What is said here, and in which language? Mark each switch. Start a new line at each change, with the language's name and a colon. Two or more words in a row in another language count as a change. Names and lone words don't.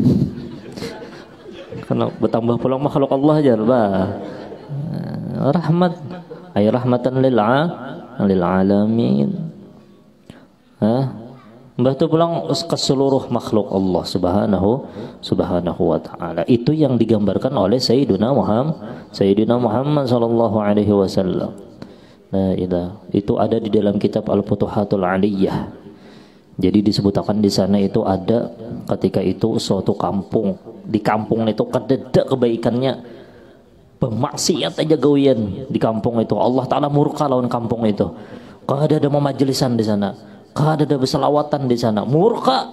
Banjar: Karena bertambah pulang makhluk Allah aja rahmat ay
Arabic: رحمة للعالمين.
Indonesian: Mbah itu pulang ke seluruh makhluk Allah
Arabic: سبحانه وتعالى.
Indonesian: Itu yang digambarkan oleh Sayyidina Muhammad
Arabic: صلى الله عليه وسلم.
Indonesian: Nah, itu ada di dalam kitab Al-Futuhatul Aliyah.
Banjar: Jadi disebutkan di sana itu ada ketika itu suatu kampung, di kampung itu kededa kebaikannya, pemaksiat aja gawian di kampung itu. Allah Ta'ala murka lawan kampung itu. Kada ada majlisan di sana, kada ada berselawatan di sana, murka.